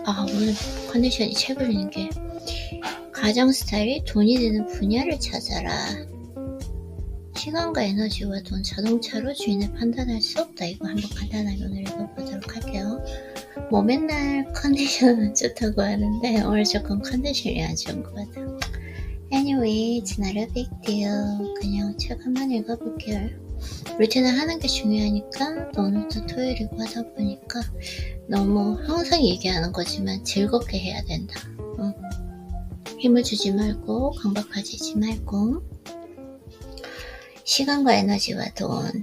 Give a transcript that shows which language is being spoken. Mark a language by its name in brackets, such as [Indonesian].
[Korean] 오늘 컨디션이 책을 읽는 게 가정 스타일이 돈이 되는 분야를 찾아라. 시간과 에너지와 돈, 자동차로 주인을 판단할 수 없다. 이거 한번 간단하게 오늘 읽어보도록 할게요. 뭐 맨날 컨디션은 좋다고 하는데 오늘 조금 컨디션이 안 좋은 것 같아요. [English] Anyway, it's not a big deal. [Korean] 그냥 책 한번 읽어볼게요. 루틴을 하는 게 중요하니까 오늘도 토요일이고 하다 보니까 너무 항상 얘기하는 거지만 즐겁게 해야 된다. 힘을 주지 말고 강박하지 말고. 시간과 에너지와 돈.